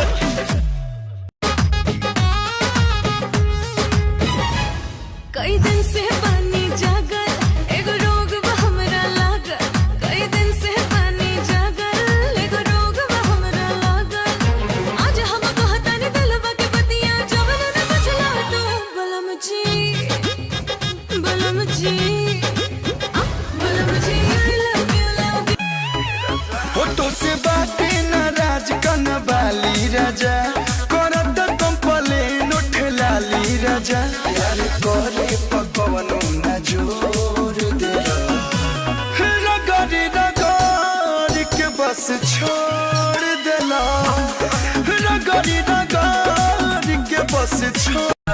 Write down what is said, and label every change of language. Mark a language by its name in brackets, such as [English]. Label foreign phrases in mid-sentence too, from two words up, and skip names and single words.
[Bhojpuri] कई दिन से पानी जागल एगो रोग बा हमरा लागल कई दिन से पानी जागल एगो रोग बा हमरा लागल आज हम कहतानी दिलवा के बतिया जवन न बचला तो बलम जी [English] I love you [Bhojpuri] फोटो से बाटे नाराज कन बाली राजा करत कंपलेन उठ लाली राजा यार करे पकवनो न जोर दे रगड़ रगड़ के बस छोड़ देला रगड़ रगड़ के बस छोड़